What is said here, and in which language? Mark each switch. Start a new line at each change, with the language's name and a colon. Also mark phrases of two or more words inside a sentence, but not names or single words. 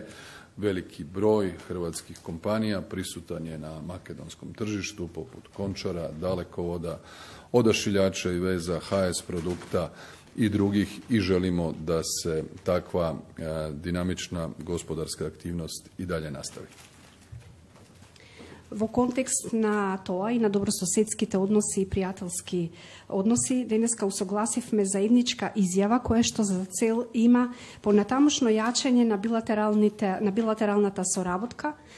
Croatian: Veliki broj hrvatskih kompanija prisutan je na makedonskom tržištu poput Končara, Dalekovoda, Odašiljača i veza, HS Produkta i drugih i želimo da se takva dinamična gospodarska aktivnost i dalje nastavi.
Macedonian: Во контекст на тоа и на добрососедските односи и пријателски односи, денеска усогласивме заедничка изјава која што за цел има понатамошно јачање на билатералната соработка